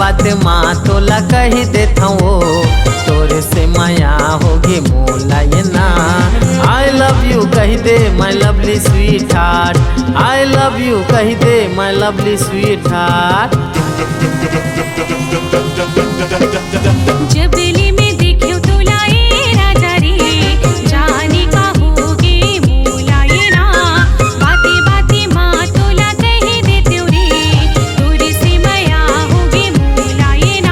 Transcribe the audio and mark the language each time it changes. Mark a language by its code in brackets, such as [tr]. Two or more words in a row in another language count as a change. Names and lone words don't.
[hne] माँ तोला कही देता हूँ तोरे से माया होगी मोला ये ना। [en] I love you [hne] कही दे [en] my lovely sweet heart, I love you [hne] कही दे [en] my lovely sweet heart. [hne] जबली में देखियो तोला ए राजा रे, जाने का होगे मोला ये ना। बाते बाते माँ तोला कही देते रे, तोरे से माया होगे मोला ये ना।